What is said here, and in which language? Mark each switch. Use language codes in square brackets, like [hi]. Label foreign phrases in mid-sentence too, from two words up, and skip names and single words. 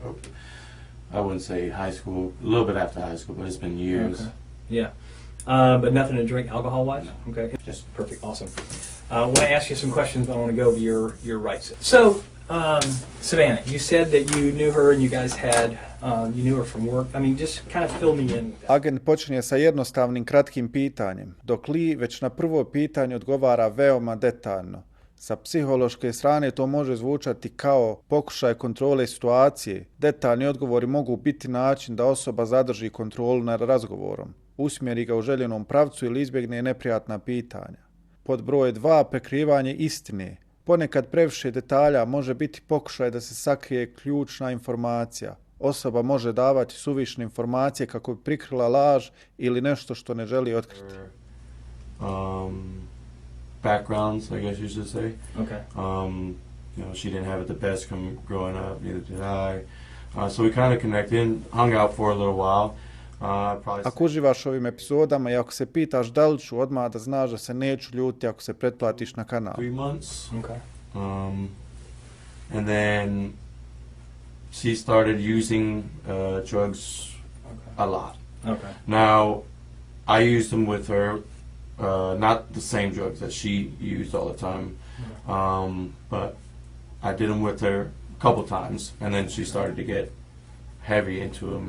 [en] I wouldn't say high school, a little bit after high school, but it's been years. Okay. Yeah. But nothing to drink alcohol-wise? Okay. Just perfect. Awesome. I want to ask you some questions, but I want to go over your rights. So, Savannah, you said that you knew her and you guys had, you knew her from work. I mean, just kind of fill me in. [bs] Agent počinje sa jednostavnim kratkim pitanjem, dok Lee već na prvo pitanje odgovara veoma detaljno. Sa psihološke strane to može zvučati kao pokušaj kontrole situacije. Detaljni odgovori mogu biti način da osoba zadrži kontrolu nad razgovorom, usmjeri ga u željenom pravcu ili izbjegne neprijatna pitanja. Pod broj 2, prekrivanje istine. Ponekad previše detalja može biti pokušaj da se sakrije ključna informacija. Osoba može davati suvišne informacije kako bi prikrila laž ili nešto što ne želi otkriti. [en] Backgrounds, I guess you should say. Okay. You know, she didn't have it the best growing up, neither did I. So we kind of connected and hung out for a little while. [bs] Ako uživaš ovim epizodama i ako se pitaš da li ću, odmah da znaš da se neću ljuti ako se pretplatiš na kanal. [en] 3 months. Okay. And then she started using drugs a lot. Okay. Now, I used them with her, not the same drugs that she used all the time, but I did them with her a couple times, and then she started to get heavy into them.